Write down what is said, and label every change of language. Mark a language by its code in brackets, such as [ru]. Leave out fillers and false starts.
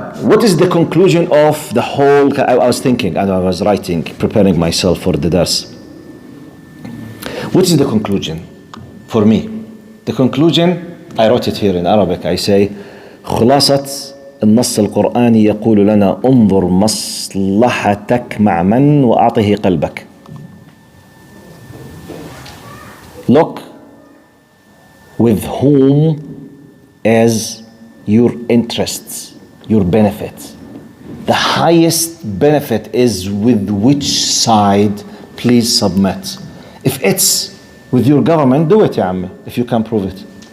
[en] What is the conclusion of the whole? I was thinking and I was writing, preparing myself for the dars. What is the conclusion for me? The conclusion, I wrote it here in Arabic. I say, [ar] خلاصة النص القرآني يقول لنا انظر مصلحتك مع من وأعطه قلبك. [en] Look with whom is your interests, your benefit. The highest benefit is with which side, please submit. If it's with your government, do it, ya ammi, if you can prove it.